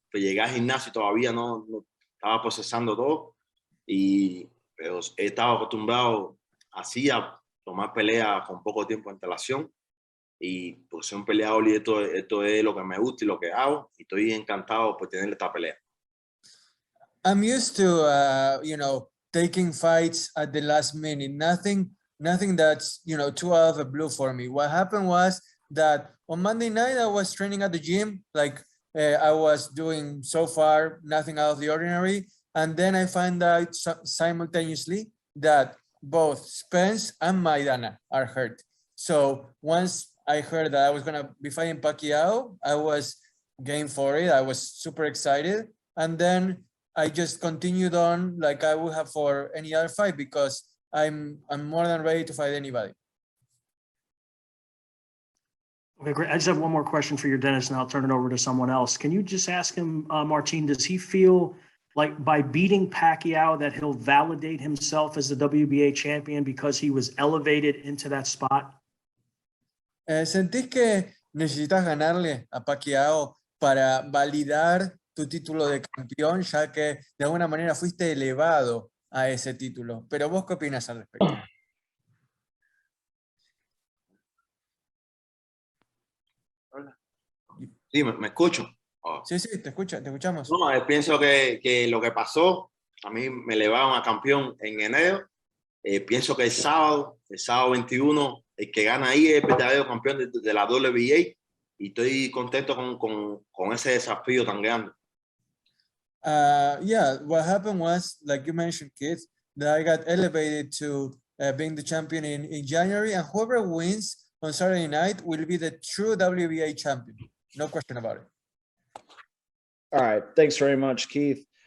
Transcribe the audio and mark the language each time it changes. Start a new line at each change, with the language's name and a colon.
Spanish: Llegué al gimnasio y todavía no estaba procesando todo, pero he estado acostumbrado así a tomar peleas con poco tiempo de antelación, y pues soy un peleador y esto es lo que me gusta y lo que hago, y estoy encantado por tener esta pelea.
English: I'm used to, taking fights at the last minute. Nothing that's, too out of the blue for me. What happened was that on Monday night, I was training at the gym, like I was doing so far, nothing out of the ordinary. And then I find out simultaneously that both Spence and Maidana are hurt. So once I heard that I was going to be fighting Pacquiao, I was game for it. I was super excited. And then I just continued on like I would have for any other fight, because I'm more than ready to fight anybody. Okay, great. I just have one more question for Yordenis, and I'll turn it over to someone else. Can you just ask him, Martin, does he feel like by beating Pacquiao that he'll validate himself as the WBA champion because he was elevated into that spot?
Spanish: ¿Sentís que necesitas ganarle a Pacquiao para validar tu título de campeón, ya que de alguna manera fuiste elevado a ese título? Pero vos, ¿qué opinas al respecto? Sí, me escucho.
English: Oh.
Spanish: Sí, te escuchamos. No, pienso que lo que pasó, a mí me elevaron a campeón en enero. Pienso que el sábado 21, el que gana ahí es el verdadero campeón de la WBA, y estoy contento con ese desafío tan grande.
English: Yeah, what happened was, like you mentioned, Keith, that I got elevated to being the champion in January, and whoever wins on Saturday night will be the true WBA champion. No question about it. All right. Thanks very much, Keith.